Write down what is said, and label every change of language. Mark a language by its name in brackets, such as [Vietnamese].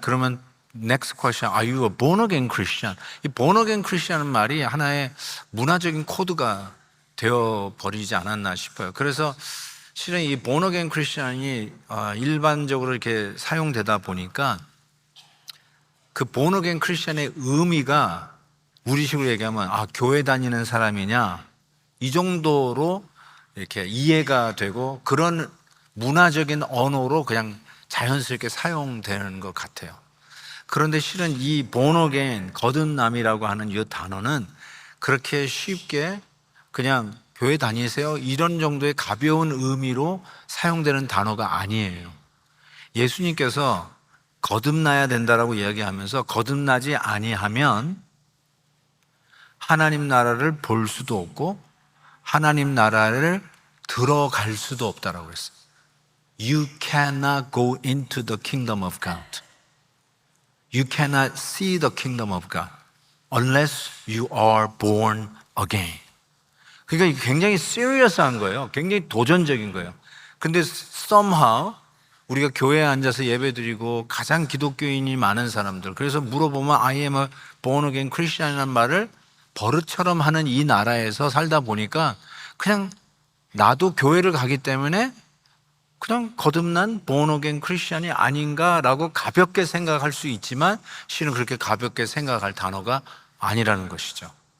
[Korean] 그러면 [English] next question, are you a born again Christian? [Korean] 이 born again Christian은 말이 하나의 문화적인 코드가 되어 버리지 않았나 싶어요. 그래서 실은 이 born again Christian이 일반적으로 이렇게 사용되다 보니까, 그 born again Christian의 의미가 우리식으로 얘기하면 교회 다니는 사람이냐, 이 정도로 이렇게 이해가 되고, 그런 문화적인 언어로 그냥 자연스럽게 사용되는 것 같아요. 그런데 실은 이 born again, 거듭남이라고 하는 이 단어는 그렇게 쉽게 그냥 교회 다니세요? 이런 정도의 가벼운 의미로 사용되는 단어가 아니에요. 예수님께서 거듭나야 된다라고 이야기하면서, 거듭나지 아니하면 하나님 나라를 볼 수도 없고 하나님 나라를 들어갈 수도 없다라고 했어요. [English] You cannot go into the kingdom of God. You cannot see the kingdom of God unless you are born again. [Korean] 그러니까 굉장히 serious한 거예요. 굉장히 도전적인 거예요. 근데 somehow 우리가 교회에 앉아서 예배드리고 가장 기독교인이 많은 사람들, 그래서 물어보면 [English] I am a born again Christian [Korean] 이라는 말을 버릇처럼 하는 이 나라에서 살다 보니까, 그냥 나도 교회를 가기 때문에 그냥 거듭난 born again Christian이 아닌가라고 가볍게 생각할 수 있지만, 실은 그렇게 가볍게 생각할 단어가 아니라는 것이죠.